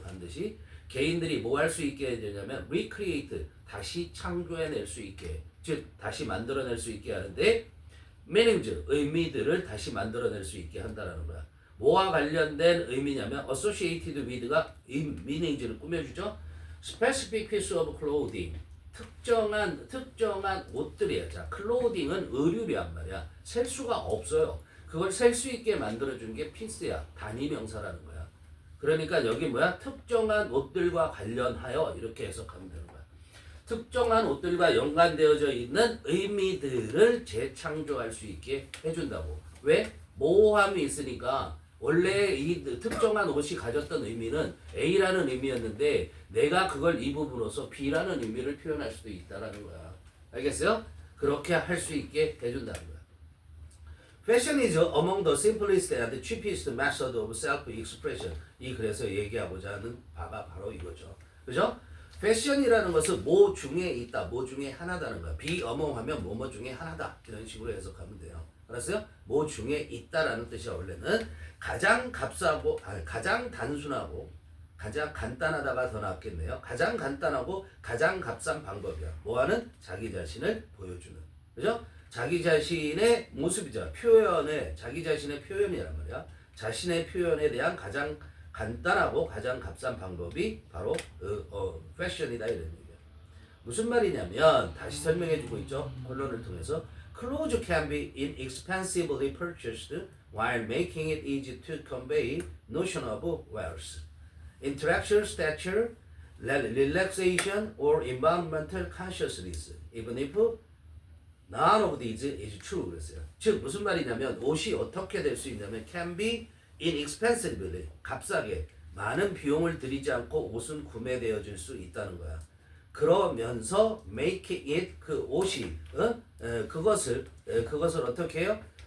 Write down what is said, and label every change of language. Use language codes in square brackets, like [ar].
[ko] 반드시 개인들이 뭐 할 수 있게 해주냐면 recreate 다시 창조해낼 수 있게 즉 다시 만들어낼 수 있게 하는데 meanings 의미들을 다시 만들어낼 수 있게 한다라는 거야. 뭐와 관련된 의미냐면 associated with가 meanings를 꾸며주죠. specific piece of clothing 특정한 옷들이야. 자, clothing은 의류란 말이야. 셀 수가 없어요. 그걸 셀 수 있게 만들어준 게 piece야. 단위명사라는 거야. 그러니까 여기 뭐야? 특정한 옷들과 관련하여 이렇게 해석하면 되는 거야. 특정한 옷들과 연관되어져 있는 의미들을 재창조할 수 있게 해준다고. 왜? 모호함이 있으니까 원래 이 특정한 옷이 가졌던 의미는 A라는 의미였는데 내가 그걸 입음으로써 B라는 의미를 표현할 수도 있다라는 거야. 알겠어요? 그렇게 할 수 있게 해준다는 거야. [en] Fashion is among the simplest and cheapest method of self-expression. [ko] 이 글에서 얘기하고자 하는 바가 바로 이거죠. 그죠? 패션이라는 것은 뭐 중에 있다, 뭐 중에 하나다는 거야. be among 하면 뭐뭐 중에 하나다. 이런 식으로 해석하면 돼요. 알았어요? 뭐 중에 있다라는 뜻이야. 원래는 가장 값싸고, 가장 단순하고, 가장 간단하다가 더 낫겠네요. 가장 간단하고 가장 값싼 방법이야. 뭐하는? 자기 자신을 보여주는. 그죠? 자기 자신의 모습이죠. 자기 자신의 표현이란 말이야. 자신의 표현에 대한 가장 간단하고 가장 값싼 방법이 바로 패션이다 이런 얘기야. 무슨 말이냐면 다시 설명해주고 있죠. 본론을 통해서 [en] Clothes can be inexpensively purchased while making it easy to convey notion of wealth. Intellectual stature, relaxation, or environmental consciousness, even if none of these is true. [ko] 그랬어요. 즉 무슨 말이냐면 옷이 어떻게 될 수 있냐면 can be inexpensively 값싸게 많은 비용을 들이지 않고 옷은 구매되어질 수 있다는 거야. 그러면서 make it 그 옷이 그것을 어떻게 해요?